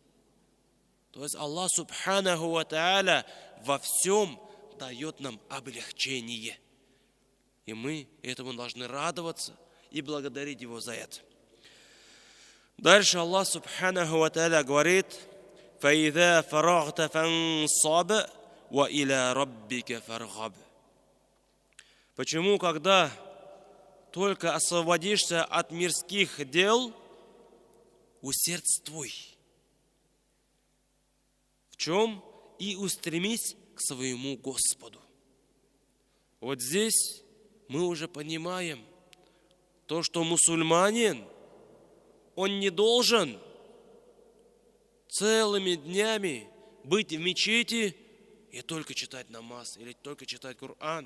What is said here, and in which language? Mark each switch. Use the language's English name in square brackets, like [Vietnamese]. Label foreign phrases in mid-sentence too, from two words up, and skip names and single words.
[Russian] То есть Аллах [Arabic] سبحانه وتعالى [Russian] во всем дает нам облегчение. И мы этому должны радоваться и благодарить Его за это. Дальше Аллах [Arabic] سبحانه وتعالى [Russian] говорит: [Arabic] «فإذا فرغت فانصب وإلى ربك فارغب». [Russian] Почему, когда только освободишься от мирских дел, усердствуй. В чем? И устремись к своему Господу. Вот здесь мы уже понимаем то, что мусульманин, он не должен целыми днями быть в мечети и только читать намаз или только читать Коран.